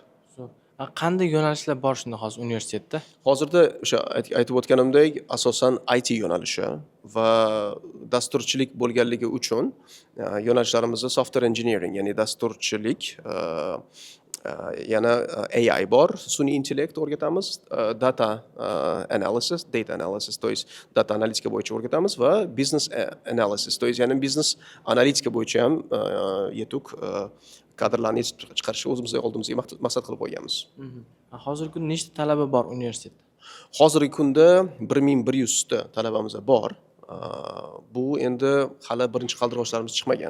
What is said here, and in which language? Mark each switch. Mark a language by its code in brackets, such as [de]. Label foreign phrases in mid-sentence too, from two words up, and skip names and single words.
[uz] Qanday yo'nalishlar bor shunda hozir universitetda? Hozirda o'sha aytib o'tganimdek, asosan IT yo'nalishi va dasturchilik bo'lganligi uchun yo'nalishlarimiz [en] software engineering, [uz] ya'ni dasturchilik, yana AI bor, sun'iy intellekt o'rgatamiz, [en] data analysis, [ru] то есть [uz] data analitika bo'yicha o'rgatamiz va [en] business analysis, [ru] то есть [uz] ya'ni business analitika bo'yicha ham yetuk kadrlarni chiqarishni o'zimizga oldimizga maqsad qilib qo'yganmiz. Hozirgi kunda nechta talaba bor universitetda? Hozirgi kunda 1100 ta talabamiz bor. Bu endi hali birinchi qaldiroshlarimiz chiqmagan.